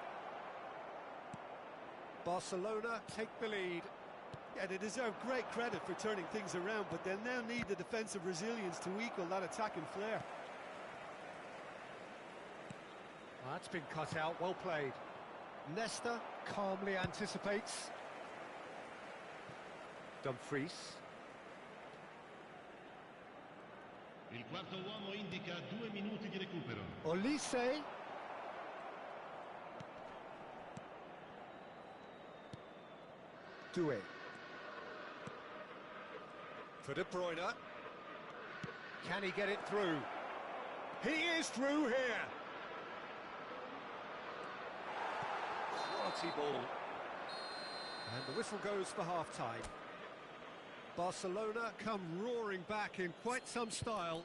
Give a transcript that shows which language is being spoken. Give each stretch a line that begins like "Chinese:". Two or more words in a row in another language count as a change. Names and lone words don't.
English: Barcelona take the lead. Yeah, they deserve great credit for turning things around, but they'll now need the defensive resilience to equal that attacking flair. Well, that's been cut out, well played. Nesta calmly anticipates. Dumfries.
Italian: Il quarto uomo indica 2 minuti di recupero.
English: Olise. Doué. For De Bruyne. Can he get it through? He is through here. Quality ball. And the whistle goes for half-time. Barcelona come roaring back in quite some style.